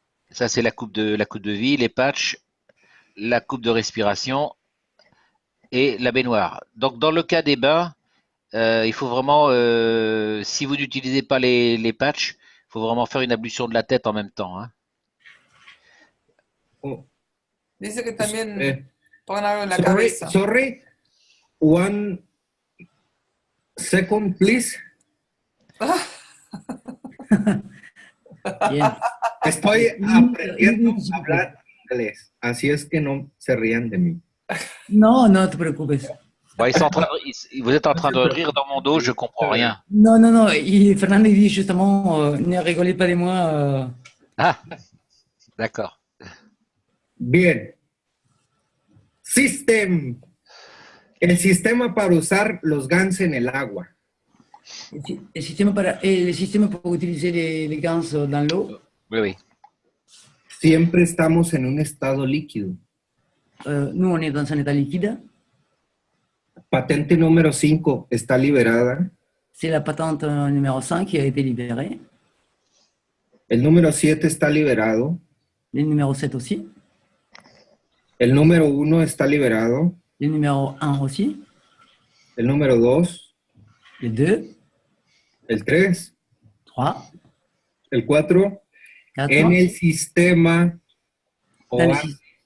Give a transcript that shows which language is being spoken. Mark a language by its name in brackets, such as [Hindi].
[French] Ça, c'est la coupe de vie, les patchs, la coupe de respiration et la baignoire. Donc, dans le cas des bains, il faut vraiment, si vous n'utilisez pas les patchs, il faut vraiment faire une ablution de la tête en même temps. Hein. Oh. [Spanish] Dice que también pongan algo en la cabeza. [English] Sorry, 1 second, please. [Spanish] Bien. Estoy aprendiendo a hablar inglés, así es que no se rían de mí. No, no te preocupes. [French] Bon, vous êtes en train de rire dans mon dos, je comprends rien. Non, non, non. Fernando dit justement, ne rigolez pas de moi. Ah, d'accord. [Spanish] Bien. System. El sistema para usar los GANs en el agua. [French] Le système pour utiliser les gants dans l'eau. Oui, oui. [Spanish] Siempre estamos en un estado líquido. [French] Nous, on est dans un état liquide. [Spanish] Patente número 5 está liberada. [French] C'est la patente numéro 5 qui a été libérée. [Spanish] El número 7 está liberado. [French] Le numéro 7 aussi. [Spanish] El número 1 está liberado. [French] Le numéro 1 aussi. [Spanish] El número 2. [French] Le 2. [Spanish] El 3. [French] 3. [Spanish] El 4. En el sistema OASIS.